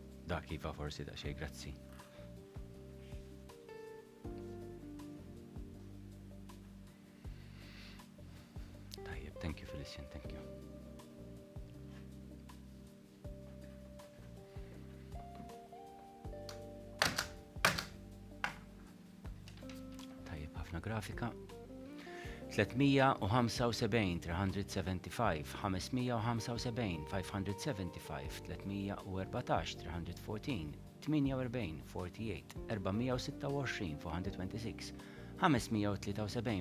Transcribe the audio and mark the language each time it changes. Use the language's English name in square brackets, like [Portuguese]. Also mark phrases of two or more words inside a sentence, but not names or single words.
[Maltese] Dak iva forsi daqsxejn, grazzi. Tajjeb, [English] thank you Felician, thank you. [Maltese] Tajjeb, ħafna grafika. 375, 375, 575, 575, 314, 314, 48, 48, 426, 426, 573,